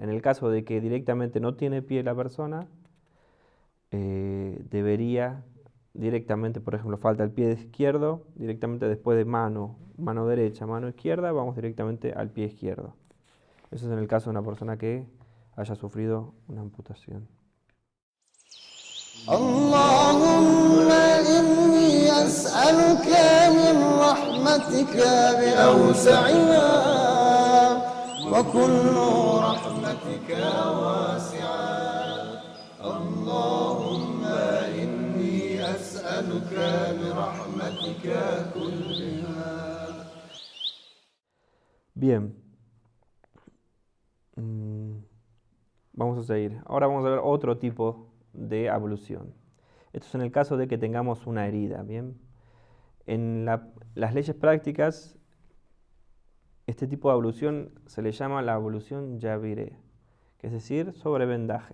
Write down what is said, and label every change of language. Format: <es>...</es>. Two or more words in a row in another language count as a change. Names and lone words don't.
<es>En el caso de que directamente no tiene pie la persona, debería directamente, por ejemplo, falta el pie izquierdo, directamente después de mano derecha, mano izquierda, vamos directamente al pie izquierdo. Eso es en el caso de una persona que haya sufrido una amputación.</es> <ar>اللهم إني أسألك من رحمتك بأوسعها وكل رحمتك واسعة اللهم إني أسألك برحمتك كلها.</ar> <es>Bien. Vamos a seguir. Ahora vamos a ver otro tipo de ablución. Esto es en el caso de que tengamos una herida, ¿bien? En las leyes prácticas, este tipo de ablución se le llama la ablución yaviré, que es decir, sobre vendaje.</es>